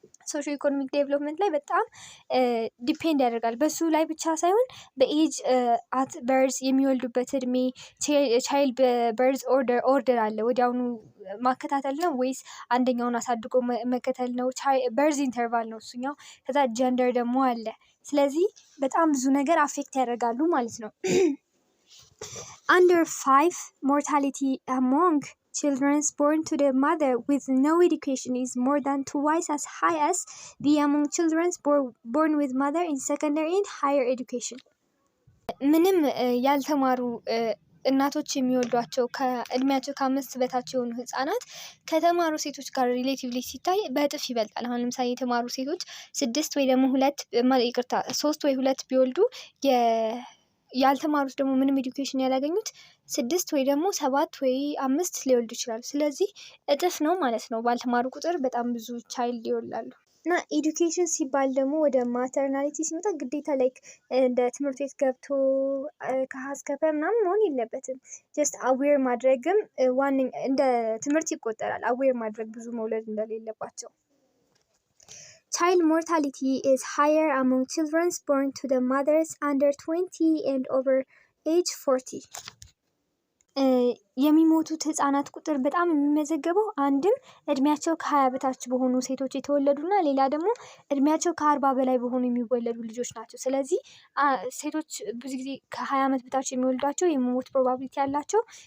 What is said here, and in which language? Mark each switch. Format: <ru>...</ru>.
<am>ሶሾ ኢኮኖሚክ ዴቨሎፕመንት ላይ በጣም ዲፔንድ ያደርጋል። በሱ ላይ ብቻ ሳይሆን በኤጅ አት በርዝ የሚወልዱበት እድሜ፣ ቻይልድ በርዝ ኦርደር አለ። ወዲያውኑ ማከታተል ነው ወይስ አንደኛውን አሳድጎ መከተል ነው? በርዝ ኢንተርቫል ነው እሱኛው። ከዛ ጀንደር ደግሞ አለ። ስለዚህ በጣም ብዙ ነገር አፌክት ያደርጋሉ ማለት ነው።</am> <en>under 5 mortality among children born to the mother with no education is more than twice as high as the among children born with mother in secondary and higher education.</en> <am>ምንም ያልተማሩ እናቶች የሚወልዷቸው ከእድሜያቸው ከ5 በታች የሆኑ ህጻናት ከተማሩ ሴቶች ጋር ሪሌቲቭሊ ሲታይ በእጥፍ ይበልጣል። አሁን ለምሳሌ የተማሩ ሴቶች 6 ወይ ደግሞ 3 ወይ 2 ቢወልዱ ያልተማሩት ደግሞ ምንም ኤዱኬሽን ያላገኙት 6 ወይ ደግሞ 7 ወይ 5 ሊወልዱ ይችላሉ። ስለዚህ እጥፍ ነው ማለት ነው። ባልተማሩ ቁጥር በጣም ብዙ ቻይልድ ይወልዳሉ። እና ኤዱኬሽን ሲባል ደግሞ ወደ ማተርናሊቲ ሲመጣ ግዴታ ላይክ እንደ ትምህርት ቤት ገብቶ ከሀስከፈ ምናምን መሆን የለበትም። ጀስት አዌር ማድረግም ዋነኛ እንደ ትምህርት ይቆጠራል። አዌር ማድረግ ብዙ መውለድ እንደሌለባቸው።</am> <en>Child mortality is higher among children born to the mothers under 20 and over age 40.</en> <am>የሚሞቱት ህጻናት ቁጥር በጣም የሚመዘገበው አንድም እድሜያቸው ከ20 በታች በሆኑ ሴቶች የተወለዱና ሌላ ደግሞ እድሜያቸው ከ40 በላይ በሆኑ የሚወለዱ ልጆች ናቸው። ስለዚህ ሴቶች ብዙ ጊዜ ከ20 ዓመት በታች የሚወልዷቸው የመሞት ፕሮባቢሊቲ ያላቸው</am>